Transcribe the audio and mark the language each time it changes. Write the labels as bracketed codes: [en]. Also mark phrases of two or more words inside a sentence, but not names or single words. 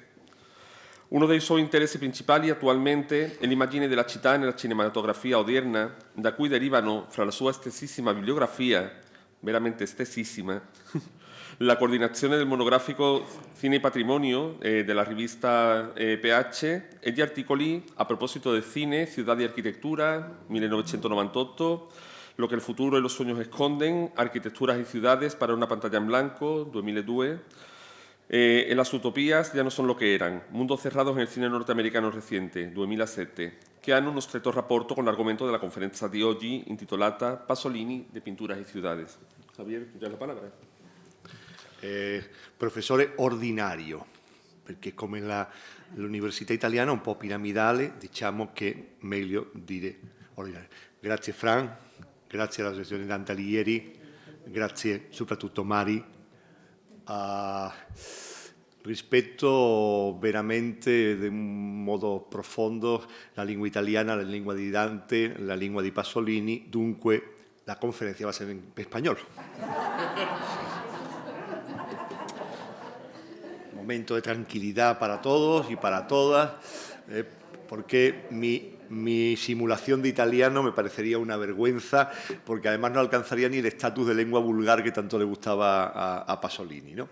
[it] Uno dei suoi interessi principali attualmente è l'immagine della città nella cinematografia odierna, da cui derivano, fra la sua estesissima bibliografia, veramente estesissima, la coordinazione del monografico Cine e Patrimonio della rivista PH e di articoli a proposito del cine, Ciudad y Arquitectura, 1998, Lo que el futuro y los sueños esconden, Arquitecturas y ciudades para una pantalla en blanco, 2002, e Las utopías ya no son lo che eran, mundos cerrados nel cine norteamericano recente, 2007, che hanno uno stretto rapporto con l'argomento della conferenza di oggi intitolata Pasolini de Pinturas y Ciudades. Javier, tu hai la parola. Professore ordinario, perché come l'università italiana è un po' piramidale, diciamo che meglio dire ordinario. Grazie Fran, grazie alla Associazione Dante Alighieri, grazie soprattutto Mari. Rispetto veramente in un modo profondo la lingua italiana, la lingua di Dante, la lingua di Pasolini, dunque [es] la conferencia va a ser en español. Momento de tranquilidad para todos y para todas, porque mi simulación de italiano me parecería una vergüenza, porque además no alcanzaría ni el estatus de lengua vulgar que tanto le gustaba a Pasolini, ¿no?